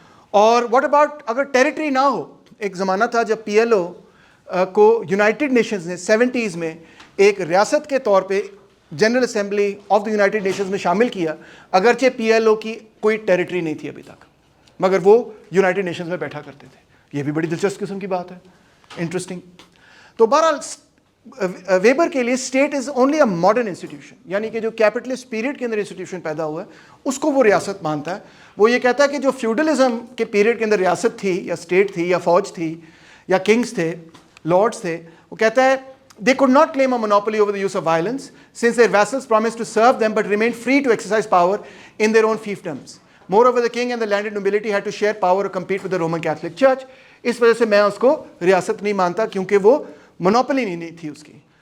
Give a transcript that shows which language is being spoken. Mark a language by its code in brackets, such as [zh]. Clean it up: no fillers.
[ur] اور [en] what about [ur] اگر territory نہ ہو؟ ایک زمانہ تھا جب پی ایل او کو یونائٹڈ نیشنز نے 70s میں ایک ریاست کے طور پہ general assembly of the United nations میں شامل کیا, اگرچہ پی ایل او کی کوئی ٹیریٹری نہیں تھی ابھی تک مگر وہ یونائٹڈ نیشنز میں بیٹھا کرتے تھے. یہ بھی بڑی دلچسپ قسم کی بات ہے, انٹرسٹنگ. تو بہرحال ویبر کے لیے [en] state is only a modern institution, [ur] یعنی کہ جو کیپٹلسٹ پیریڈ کے اندر انسٹیٹیوشن پیدا ہوا ہے اس کو وہ ریاست مانتا ہے. وہ یہ کہتا ہے [en] کہ جو فیوڈلزم کے پیریڈ کے اندر ریاست تھی یا اسٹیٹ تھی یا فوج تھی یا کنگز تھے, لارڈس تھے, وہ کہتا ہے they could not claim a monopoly over the use of violence since their vassals promised to serve them but remained free to exercise power in their own fiefdoms. Moreover, the king and the landed nobility had to share power or compete with the Roman Catholic Church. [ur] اس وجہ سے میں اس کو ریاست نہیں مانتا کیونکہ وہ monopoly نہیں تھی اس کی.